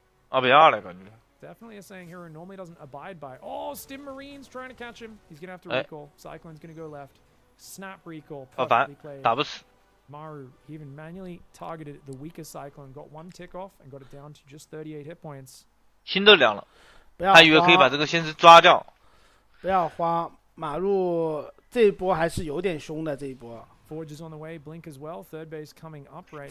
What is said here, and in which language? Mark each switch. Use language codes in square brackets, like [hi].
[zh] 2比2了，感觉。 [en] Definitely a saying Hero normally doesn't abide by. Oh, Stim Marines trying to catch him. He's going to have to recall. Cyclone's going to go left. Snap recall. Perfectly played. Maru, he even manually targeted the weakest Cyclone. Got 1 tick off and got it down to just 38 hit points. [zh] 心都凉了，他以为可以把这个先知抓掉。不要慌，马路这一波还是有点凶的，这一波。 [en] Forge is on the way, Blink as well. Third base coming up right now.